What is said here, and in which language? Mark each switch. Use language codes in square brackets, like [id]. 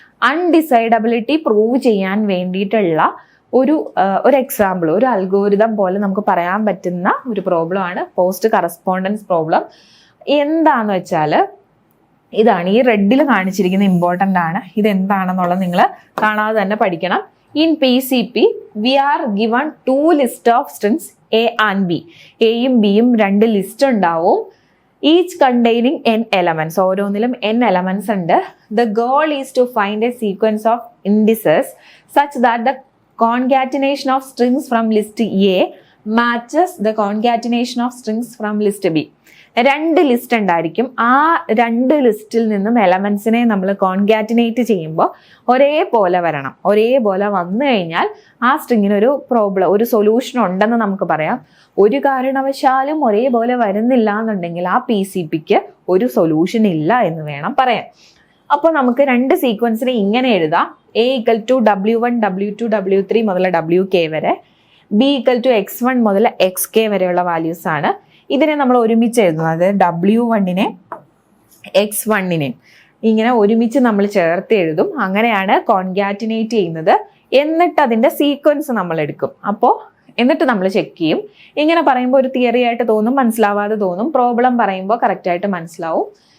[ml] അൺഡിസൈഡബിലിറ്റി prove ചെയ്യാൻ വേണ്ടിയിട്ടുള്ള ഒരു എക്സാമ്പിൾ, ഒരു അൽഗോരിതം പോലെ നമുക്ക് പറയാൻ പറ്റുന്ന ഒരു പ്രോബ്ലം ആണ് പോസ്റ്റ് കറസ്പോണ്ടൻസ് പ്രോബ്ലം. എന്താന്ന് വെച്ചാൽ ഇതാണ്, ഈ റെഡിൽ കാണിച്ചിരിക്കുന്ന ഇമ്പോർട്ടൻ്റ് ആണ്. ഇതെന്താണെന്നുള്ളത് നിങ്ങൾ കാണാതെ തന്നെ പഠിക്കണം. [en] In PCP, we are given 2 lists of strings A and B. [ml] എയും ബിയും 2 ലിസ്റ്റ് ഉണ്ടാവും. [en] Each containing n elements. [ml] ഓരോന്നിലും n elements ഉണ്ട്. [en] The goal is to find a sequence of indices such that the concatenation of strings from list A matches the concatenation of strings from list B. [ml] 2 list ഉണ്ടായിരിക്കും. ആ 2 ലിസ്റ്റിൽ നിന്നും എലമെന്റ്സിനെ നമ്മൾ concatenate ചെയ്യുമ്പോൾ ഒരേപോലെ വരണം. ഒരേപോലെ വന്നു കഴിഞ്ഞാൽ ആ സ്ട്രിങ്ങിന് ഒരു സൊല്യൂഷൻ ഉണ്ടെന്ന് നമുക്ക് പറയാം. ഒരു കാരണവശാലും ഒരേപോലെ വരുന്നില്ല എന്നുണ്ടെങ്കിൽ ആ PCPക്ക് ഒരു സൊല്യൂഷൻ ഇല്ല എന്ന് വേണം പറയാൻ. അപ്പോൾ നമുക്ക് 2 സീക്വൻസിനെ ഇങ്ങനെ എഴുതാം. A = W1, W2, W3 മുതൽ WK വരെ, B = X1 മുതൽ XK വരെയുള്ള വാല്യൂസ് ആണ്. ഇതിനെ നമ്മൾ ഒരുമിച്ച് എഴുതുന്നത് W1നെ X1നെ ഇങ്ങനെ ഒരുമിച്ച് നമ്മൾ ചേർത്ത് എഴുതും. അങ്ങനെയാണ് കോൺകാറ്റിനേറ്റ് ചെയ്യുന്നത്. എന്നിട്ട് അതിൻ്റെ സീക്വൻസ് നമ്മൾ എടുക്കും. എന്നിട്ട് നമ്മൾ ചെക്ക് ചെയ്യും. ഇങ്ങനെ പറയുമ്പോൾ ഒരു തിയറി ആയിട്ട് തോന്നും, മനസ്സിലാവാതെ തോന്നും. പ്രോബ്ലം പറയുമ്പോൾ കറക്റ്റായിട്ട് മനസ്സിലാവും.